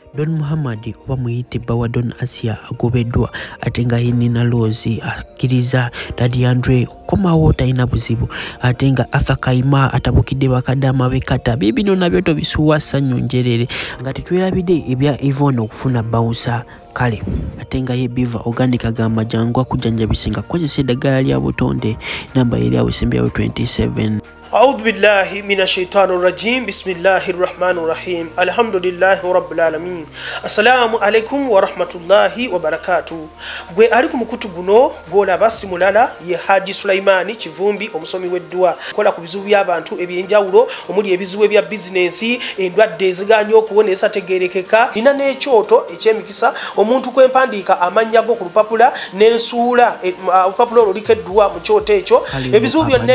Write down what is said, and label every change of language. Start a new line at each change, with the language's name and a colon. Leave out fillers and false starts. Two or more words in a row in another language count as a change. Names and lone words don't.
Ganda: Don Muhammad oba muyite bawa Don Asia agobeddwa ate nga Nina Rose akkiriza Daddy Andre komawo talina buzibu ate nga Arthur Kaima atabukidde bakadde amabekata bibino nabyo tobisuwa ssanyu njerere nga tetwerabidde ebya Yvonne okufuna bouncer kale ate nga ye Biva Organic agamba jangu akujanjabise nga kozesa eddagala lya butonde namba eri awo esembeyawo 27.
Arabic: أعوذ بالله من الشيطان الرجيم بسم الله الرحمن الرحيم الحمد لله رب العالمين السلام عليكم ورحمة الله وبركاته
Ganda: gwe ali ku mukutu guno gwolaba si mulala ye Haji Sulaimani Kivumbi omusomi w'eddwa kola ku bizibu by'abantu ebyenjawulo omuli ebizibu ebya bizinensi endwadde eziganye okuwonesa tegerekeka nina n'ekyoto ekyemikisa omuntu kwempandiika amannya go ku lupapula n'ensuula olupapula olwo likeddwa mu kyoto ekyo ebizibu byonna